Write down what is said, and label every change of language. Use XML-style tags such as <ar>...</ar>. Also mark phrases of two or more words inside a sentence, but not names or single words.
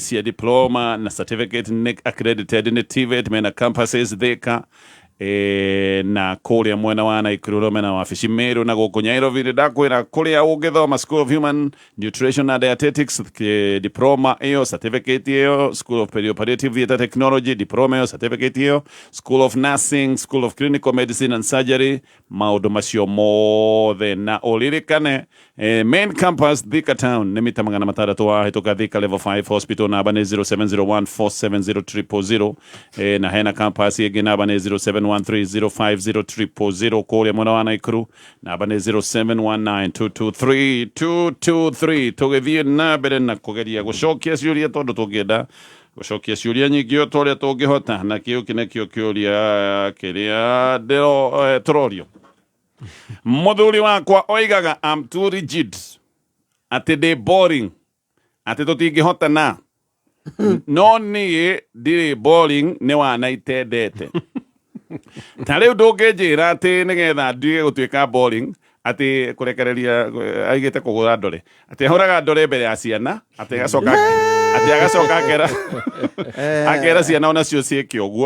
<ki>cia diploma na certificate nĩ accredited nĩ TVET mena campuses Thika na kũrĩa mwena wa Naikuru mena wabici Meru na gũkũ Nyairobi ndakwĩra kũrĩa ũngĩthoma School of Human Nutrition and Dietetics diploma ĩyo certificate ĩyo, School of Perioperative Theatre Technology diploma ĩyo certificate ĩyo, School of Nursing, School of Clinical Medicine and Surgery, maũndũ macio mothe na ũririkane</ki> <en>main campus</en> <ki>Thika Town nĩ mita 600 wahĩtũka Thika level 5 hospital namba nĩ 0701470300 na hena campus ĩngĩ namba nĩ 0713050300 kũrĩa mwena wa Naikuru namba nĩ 0719223223 tũgĩthiĩ na mbere na kũgeria gũcokia ciũria tondũ tũngĩenda gũcokia ciũria nyingĩ o tũrĩa tũngĩhota na kĩu kĩnĩkĩo kĩũria kĩrĩa tũrorio. Mũthuri wakwa oigaga</ki> <en>I'm too rigid,</en> <ki>atĩ ndĩ boring, atĩ tũtingĩhotana. No niĩ ndirĩ boring, nĩ wana itendete. Ta rĩu ndũngĩnjĩra atĩ nĩgetha ndige gũtuĩka boring atĩ kũrekereria aigĩte kũgũra ndore, atĩ ahũraga ndore mbere ya ciana, atĩ agacoka akera ciana onacio ciĩke ũguo.</ki>